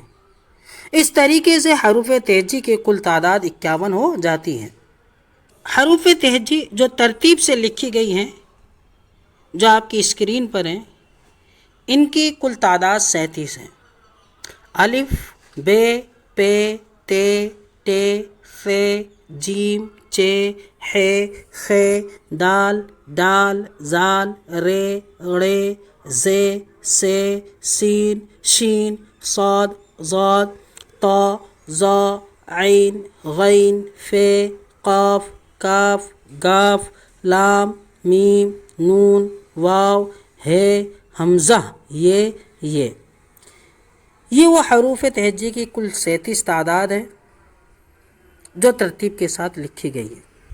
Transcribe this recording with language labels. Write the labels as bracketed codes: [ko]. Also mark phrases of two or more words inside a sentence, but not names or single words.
[ur] اس طریقے سے حروف تہجی کی کل تعداد 51 ہو جاتی ہے۔ حروف تہجی جو ترتیب سے لکھی گئی ہیں، جو آپ کی اسکرین پر ہیں، ان کی کل تعداد 37 ہے۔ الف، ب، پ، ت، ٹ، ث، ج، چ، ح، خ، دال، ڈال، ذال، ر، ڑ، ز، س، س، ش، صاد، ضاد، ط، ظ، عین، غین، ف، قاف، کاف، گاف، لام، میم، نون، واو، ہ، حمزہ، یہ وہ حروف تہجی کی کل 37 تعداد ہے جو ترتیب کے ساتھ لکھی گئی ہے۔